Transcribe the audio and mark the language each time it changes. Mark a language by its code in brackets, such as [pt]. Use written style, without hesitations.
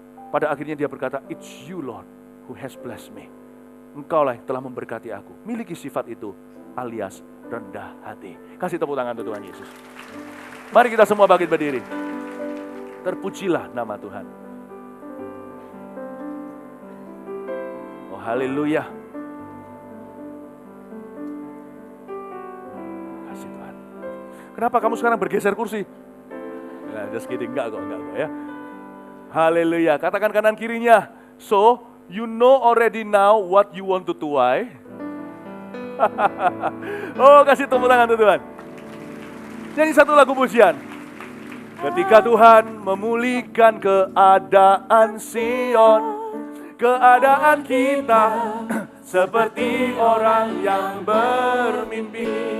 [id] Pada akhirnya dia berkata, [en] "It's you Lord who has blessed me." [id] Engkaulah yang telah memberkati aku. Miliki sifat itu, alias rendah hati. Kasih tepuk tangan untuk Tuhan Yesus. Mari kita semua bangkit berdiri. Terpujilah nama Tuhan. Oh haleluya. Kasih Tuhan. Kenapa kamu sekarang bergeser kursi? Nah, [en] just kidding, [id] enggak kok ya. Haleluya. Katakan kanan kirinya. [en] So, you know already now what you want to why. [id] Oh, kasih tepuk tangan untuk Tuhan. Nyanyi satu lagu pujian. Ketika Tuhan memulihkan keadaan Sion, keadaan kita seperti orang yang bermimpi.